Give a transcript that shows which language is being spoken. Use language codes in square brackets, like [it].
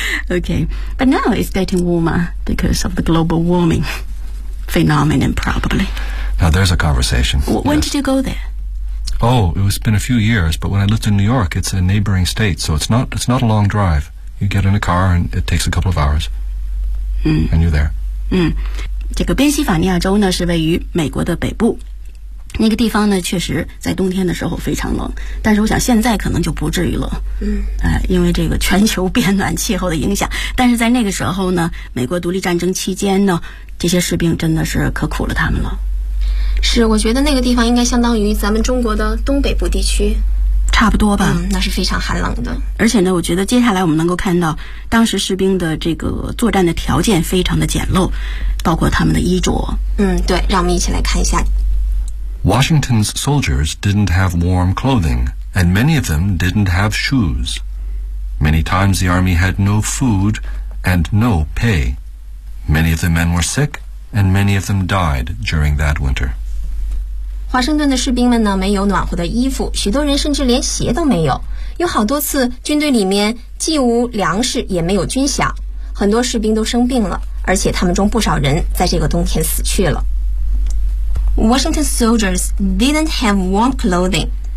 [en] Okay, but now it's getting warmer because of the global warming phenomenon, probably. Now there's a conversation. When、yes. did you go there? Oh, it's been a few years, but when I lived in New York, it's a neighboring state, so it's not a long drive. You get in a car and it takes a couple of hours,、 mm. and you're there.、 Mm. [zh] 这个宾夕法尼亚州呢是位于美国的北部。那个地方呢确实在冬天的时候非常冷，但是我想现在可能就不至于了、嗯因为这个全球变暖气候的影响，但是在那个时候呢，美国独立战争期间呢，这些士兵真的是可苦了他们了。是，我觉得那个地方应该相当于咱们中国的东北部地区。差不多吧。嗯，那是非常寒冷的。而且呢，我觉得接下来我们能够看到当时士兵的这个作战的条件非常的简陋，包括他们的衣着。嗯，对，让我们一起来看一下。 [en] Washington's soldiers didn't have warm clothing, and many of them didn't have shoes. Many times the army had no food and no pay. Many of the men were sick, and many of them died during that winter. [zh] 华盛顿的士兵们呢，没有暖和的衣服，许多人甚至连鞋都没有。有好多次，军队里面既无粮食，也没有军饷，很多士兵都生病了，而且他们中不少人在这个冬天死去了。 [en] Washington soldiers didn't have warm clothing.